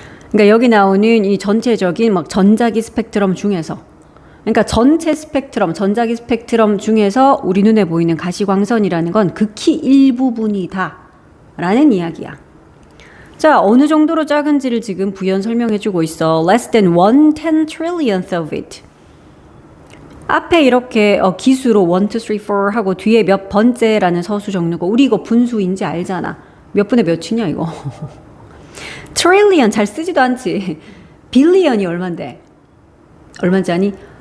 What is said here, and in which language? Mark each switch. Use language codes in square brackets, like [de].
[ko] 그러니까 여기 나오는 이 전체적인 막 전자기 스펙트럼 중에서, 그러니까 전체 스펙트럼, 전자기 스펙트럼 중에서 우리 눈에 보이는 가시광선이라는 건 극히 일부분이다 라는 이야기야. 자, 어느 정도로 작은지를 지금 부연 설명해주고 있어. [en] less than 1/10 trillionth of it. [ko] 앞에 이렇게 기수로 1, 2, 3, 4 하고 뒤에 몇 번째라는 서수 적는 거, 우리 이거 분수인지 알잖아. 몇 분의 몇이냐 이거. 트릴리언 잘 쓰지도 않지. 빌리언이 얼만데? 얼마인지 아니?